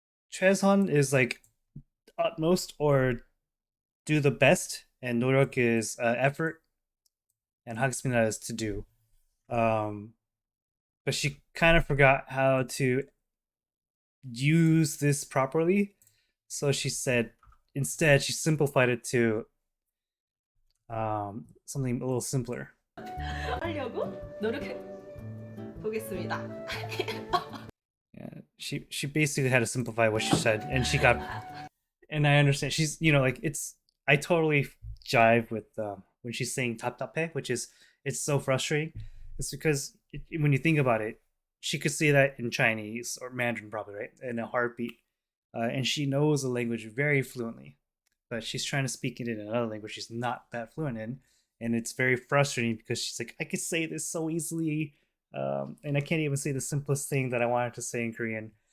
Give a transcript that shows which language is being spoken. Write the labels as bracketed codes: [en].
[en] 최선 is like utmost or do the best, and 노력 is effort, and 하겠습니다 is to do. But she kind of forgot how to use this properly, so she said instead she simplified it to something a little simpler. [ko] 하려고 노력해 보겠습니다. [en] Yeah, she basically had to simplify what she said, and she got. And I understand she's like it's. I totally jive with when she's saying tap tape, which is it's so frustrating. It's because when you think about it, she could say that in Chinese or Mandarin probably, right, in a heartbeat, and she knows the language very fluently, but she's trying to speak it in another language she's not that fluent in, and it's very frustrating because she's like, I could say this so easily, and I can't even say the simplest thing that I wanted to say in Korean.